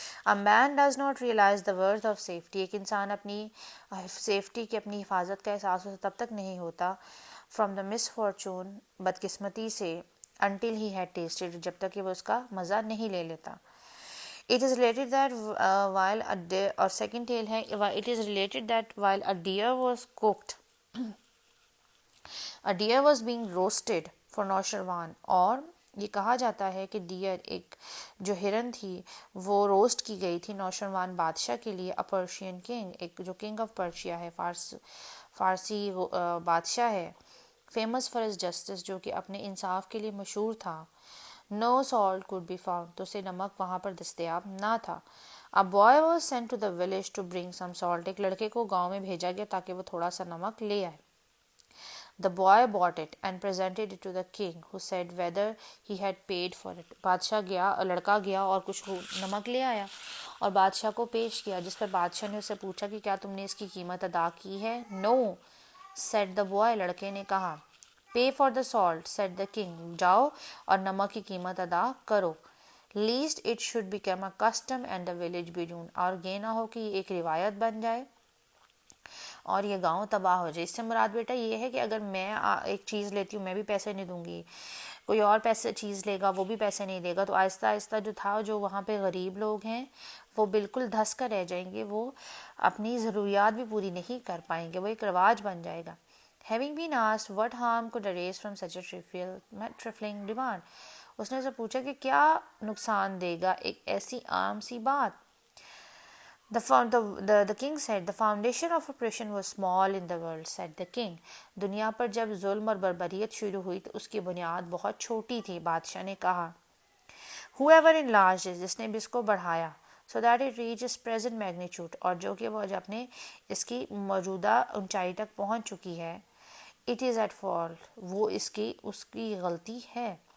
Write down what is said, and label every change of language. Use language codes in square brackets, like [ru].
[en] A man does not realize the worth of safety, [ur] ایک انسان اپنی سیفٹی کی اپنی حفاظت کا احساس اسے تب تک نہیں ہوتا [en] from the misfortune, [ur] بدقسمتی سے, [en] until he had tasted, [ur] جب تک کہ وہ اس کا مزہ نہیں لے لیتا. [en] It is related that while a deer, اور second tale ہے, it is related that while a deer was cooked, a deer was being roasted for Noshirwan, [ur] اور یہ کہا جاتا ہے کہ ڈیئر ایک جو ہرن تھی وہ روسٹ کی گئی تھی نوشروان بادشاہ کے لیے. [en] a Persian king, [ur] ایک جو کنگ آف پرشیا ہے, فارسی بادشاہ ہے, [en] famous for his justice, [ur] جو کہ اپنے انصاف کے لیے مشہور تھا. [en] no salt could be found, [ur] تو اسے نمک وہاں پر دستیاب نہ تھا. [en] a boy was sent to the village to bring some salt, [ur] ایک لڑکے کو گاؤں میں بھیجا گیا تاکہ وہ تھوڑا سا نمک لے آئے. [en] The boy bought it and presented it to the king, who said whether he had paid for it. [ur] بادشاہ گیا, لڑکا گیا اور کچھ نمک لے آیا اور بادشاہ کو پیش کیا, جس پر بادشاہ نے اسے پوچھا کہ کیا تم نے اس کی قیمت ادا کی ہے. [en] No, said the boy, [ur] لڑکے نے کہا. [en] Pay for the salt, said the king, [ur] جاؤ اور نمک کی قیمت ادا کرو. [en] Least it should become a custom and the village be ruined, [ur] اور یہ نہ ہو کہ یہ ایک روایت بن جائے اور یہ گاؤں تباہ ہو جائے. اس سے مراد بیٹا یہ ہے کہ اگر میں ایک چیز لیتی ہوں میں بھی پیسے نہیں دوں گی, کوئی اور پیسے چیز لے گا وہ بھی پیسے نہیں دے گا, تو آہستہ آہستہ جو تھا جو وہاں پہ غریب لوگ ہیں وہ بالکل دھس کر رہ جائیں گے, وہ اپنی ضروریات بھی پوری نہیں کر پائیں گے, وہ ایک رواج بن جائے گا. [en] Having been asked what harm could arise from such a trifling demand, [ur] اس نے اسے پوچھا کہ کیا نقصان دے گا ایک ایسی عام سی بات. [en] The king said, the foundation of oppression was small in the world, said the king. [ur] دنیا پر جب ظلم اور بربریت شروع ہوئی تو اس کی بنیاد بہت چھوٹی تھی, بادشاہ نے کہا. [en] Whoever enlarged it, [ur] جس نے بھی اس کو بڑھایا, [en] so that it reached its present magnitude, [ur] اور جو کہ وہ اپنے اس کی موجودہ اونچائی تک پہنچ چکی ہے, [en] it is at fault, [ur] وہ اس کی غلطی ہے.